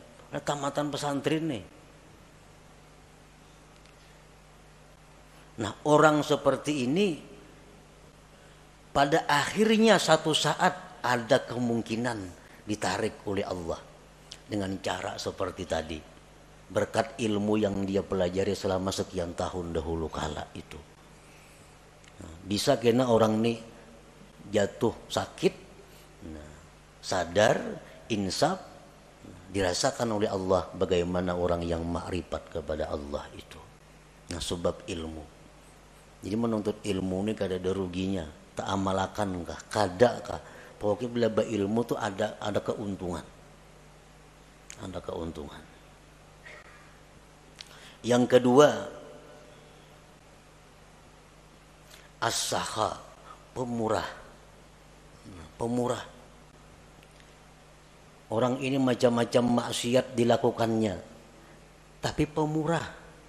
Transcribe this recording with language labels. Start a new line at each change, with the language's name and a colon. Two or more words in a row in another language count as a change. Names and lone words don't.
Indonesian: Nah, tamatan pesantren nih. Nah, orang seperti ini pada akhirnya satu saat ada kemungkinan ditarik oleh Allah dengan cara seperti tadi, berkat ilmu yang dia pelajari selama sekian tahun dahulu kala itu. Nah, bisa kena orang ini jatuh sakit, sadar, insaf, dirasakan oleh Allah bagaimana orang yang ma'rifat kepada Allah itu. Nah, sebab ilmu.
Banjar: Jadi menuntut ilmu ini kada ada ruginya, tak amalakan kah, kada kah. Pokoknya bila berilmu tuh ada keuntungan. Ada keuntungan.
Indonesian: Yang kedua, as-sakha, pemurah. Pemurah. Orang ini macam-macam maksiat dilakukannya, tapi pemurah.